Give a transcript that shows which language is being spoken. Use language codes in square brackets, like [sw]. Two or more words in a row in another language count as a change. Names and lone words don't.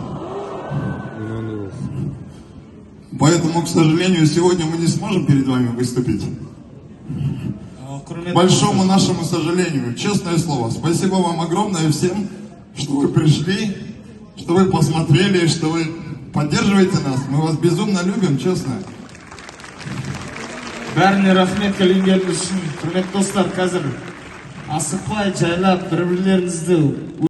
[ru] Поэтому, к сожалению, сегодня мы не сможем перед вами выступить. К большому нашему сожалению, честное слово. Спасибо вам огромное всем, что вы пришли, что вы посмотрели, что вы поддерживаете нас. Мы вас безумно любим, честно. [kk] Бәріне рахмет келгеніңіз үшін, құрметті достар, қазір асықпай жайлап бір-бірлеріңізді